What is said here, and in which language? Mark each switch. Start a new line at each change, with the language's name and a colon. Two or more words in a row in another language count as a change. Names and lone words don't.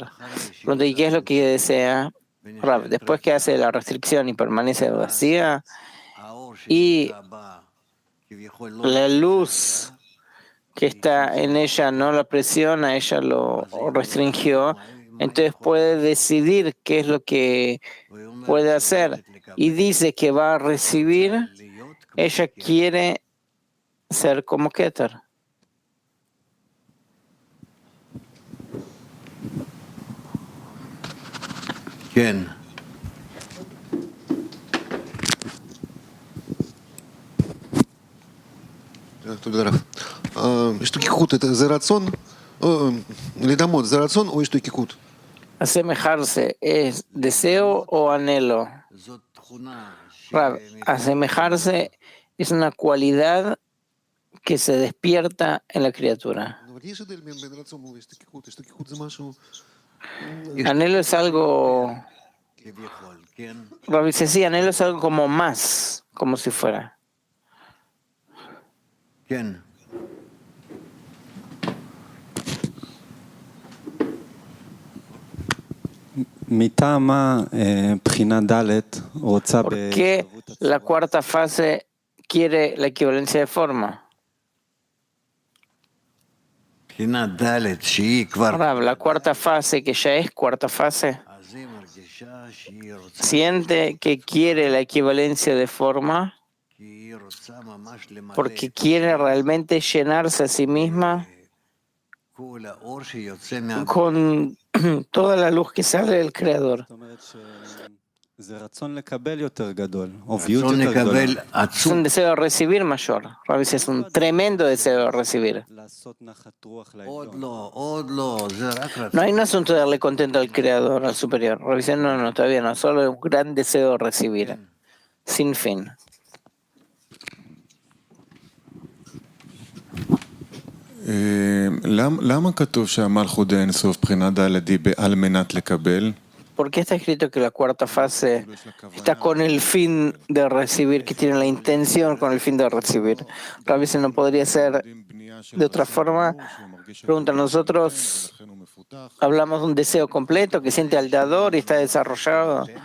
Spanish: Pregunta, ¿y qué es lo que desea? Después que hace la restricción y permanece vacía, y la luz que está en ella no la presiona, ella lo restringió, entonces puede decidir qué es lo que puede hacer y dice que va a recibir. Ella quiere ser como Keter. Bien.
Hebrew: תודה רב. השתוקקות זה רצון, לדמות זה רצון או השתוקקות?
Spanish: Asemejarse es deseo o anhelo. Asemejarse es una cualidad que se despierta en la criatura.
Hebrew: אבל יש הבדל בין רצון להשתכחות, השתכחות זה משהו...
Spanish: Anhelo es algo,
Hebrew: כביכול, כן?
Spanish: Rabbi dice, sí, anhelo es algo como más, como si fuera.
Hebrew: כן.
Spanish: ¿Por qué la cuarta fase quiere la equivalencia de forma?
Hebrew: בחינה ד' שהיא כבר...
Spanish: Rav, la cuarta fase, que ya es cuarta fase,
Hebrew: אז היא מרגישה שהיא רוצה...
Spanish: siente que quiere la equivalencia de forma
Hebrew: כי היא רוצה ממש למלא...
Spanish: porque quiere realmente llenarse a sí misma
Hebrew: כל האור שיוצא מה...
Spanish: con toda la luz que sale del Creador.
Hebrew: רצון
Spanish: Es
Hebrew: לקבל
Spanish: un
Hebrew: עצום.
Spanish: deseo de recibir mayor. Rav dice, es un tremendo deseo de recibir.
Hebrew: עוד לא, זה רק רצון.
Spanish: No hay un asunto de darle contento al Creador, al superior. Rav dice, no, no, todavía no, solo un gran deseo de recibir, sin fin.
Hebrew: למה כתוב שהמלכות דאינסוף בחינה ד' היא על מנת לקבל?
Spanish: ¿Por qué está escrito que la cuarta fase está con el fin de recibir, que tiene la intención con el fin de recibir? Rabbi dice, ¿no podría ser de otra forma? Pregunta, nosotros hablamos de un deseo completo que siente al dador y está desarrollado.